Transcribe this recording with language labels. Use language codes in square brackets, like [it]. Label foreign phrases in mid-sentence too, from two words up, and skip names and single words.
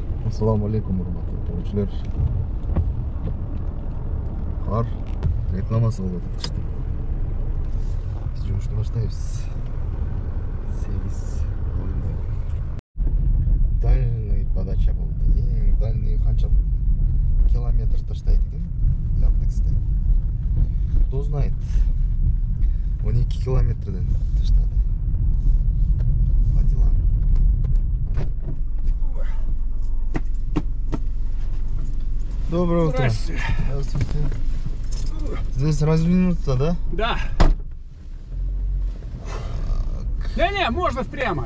[uz] Assalomu alaykum hurmatli o'quvchilar. Qor reklamasi bo'lib chiqdi. Biz yurishni boshlaymiz. 8 o'yinda. [ru] Dальний подача bo'ldi. [uz] Eng dальний qancha kilometr tashlaydi ekan? Яндексda. [ru] Кто знает? [uz] 12 kilometrdan tashladi. [ru] По делам. Доброе утро. Здравствуйте. Здравствуйте. Здесь развернуться, да? Да. Не-не, можно прямо.